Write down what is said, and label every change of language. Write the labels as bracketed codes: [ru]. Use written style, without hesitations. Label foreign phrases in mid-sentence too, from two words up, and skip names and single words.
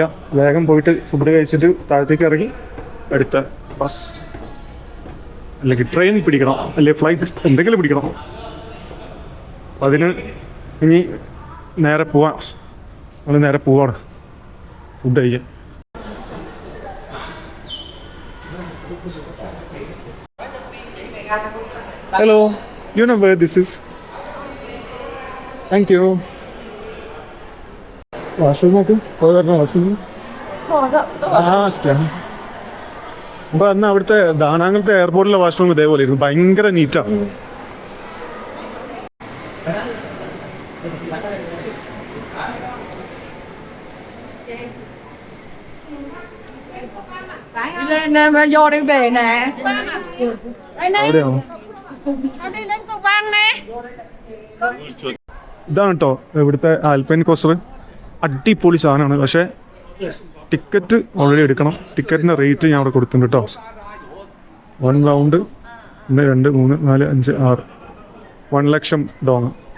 [ml] വേഗം പോയിട്ട് ഫുഡ് കഴിച്ചിട്ട് താഴത്തേക്ക് ഇറങ്ങി അടുത്ത ബസ് അല്ലെങ്കിൽ ട്രെയിൻ പിടിക്കണം, അല്ലെങ്കിൽ ഫ്ലൈറ്റ് എന്തെങ്കിലും പിടിക്കണം. അതിന് ഇനി നേരെ പോവാം. നമ്മൾ നേരെ പോവാണ് ഫുഡ് കഴിക്കാൻ. ഹലോ, [en] you know where this is? thank you. [ml] വാഷ്റൂം നോക്കും. വാഷ്റൂം അപ്പൊ അന്ന് അവിടുത്തെ ദാനാങ്ങലത്തെ എയർപോർട്ടിലെ വാഷ്റൂം ഇതേപോലെ ഇരുന്നു. ഭയങ്കര നീറ്റാണ്. [vi] Lên mà vô đi về nè. [ml] അവിടെയാണോ? [vi] Nó đi lên cầu băng nè. [ml] ഇതാണ് കേട്ടോ ഇവിടുത്തെ ആൽപൈൻ കോസ്റ്റർ. അടിപൊളി സാധനമാണ്. പക്ഷേ [en] ticket already [ml] എടുക്കണം. ടിക്കറ്റിൻ്റെ റേറ്റ് ഞാൻ അവിടെ കൊടുത്തിട്ടുണ്ട് കേട്ടോ. 1 റൗണ്ട് 1 2 3 4 5 6 1 ലക്ഷം ഡോങ്.